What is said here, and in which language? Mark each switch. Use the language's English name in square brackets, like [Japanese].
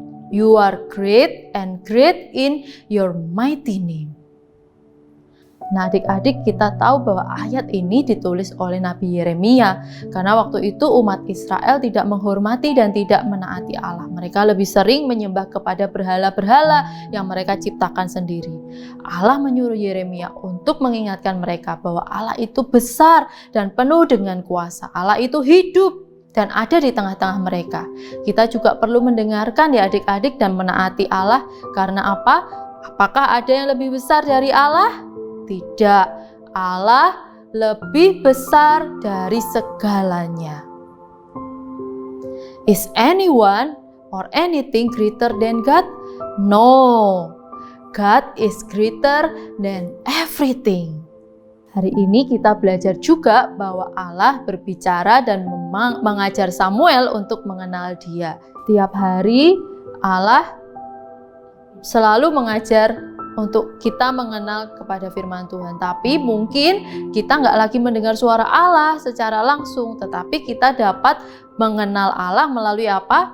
[English] You are great and great in your mighty name. [Indonesian] Nah, adik-adik, kita tahu bahwa ayat ini ditulis oleh Nabi Yeremia karena waktu itu umat Israel tidak menghormati dan tidak menaati Allah. Mereka lebih sering menyembah kepada berhala-berhala yang mereka ciptakan sendiri. Allah menyuruh Yeremia untuk mengingatkan mereka bahwa Allah itu besar dan penuh dengan kuasa. Allah itu hidup dan ada di tengah-tengah mereka. Kita juga perlu mendengarkan ya adik-adik dan menaati Allah. Karena apa? Apakah ada yang lebih besar dari Allah? Tidak, Allah lebih besar dari segalanya. [English] Is anyone or anything greater than God? No, God is greater than everything. [Indonesian] Hari ini kita belajar juga bahwa Allah berbicara dan mengajar Samuel untuk mengenal Dia. Tiap hari Allah selalu mengajar untuk kita mengenal kepada firman Tuhan. Tapi mungkin kita nggak lagi mendengar suara Allah secara langsung, tetapi kita dapat mengenal Allah melalui apa?